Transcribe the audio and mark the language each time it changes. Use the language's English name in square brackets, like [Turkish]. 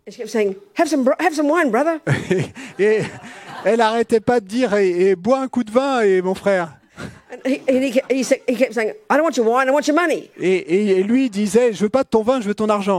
[English] And she kept saying, "Have some wine, brother." [French] et elle arrêtait pas de dire et bois un coup de vin, et mon frère. [English] And he kept saying, "I don't want your wine, I want your money." [French] Et lui disait, je veux pas de ton vin, je veux ton argent.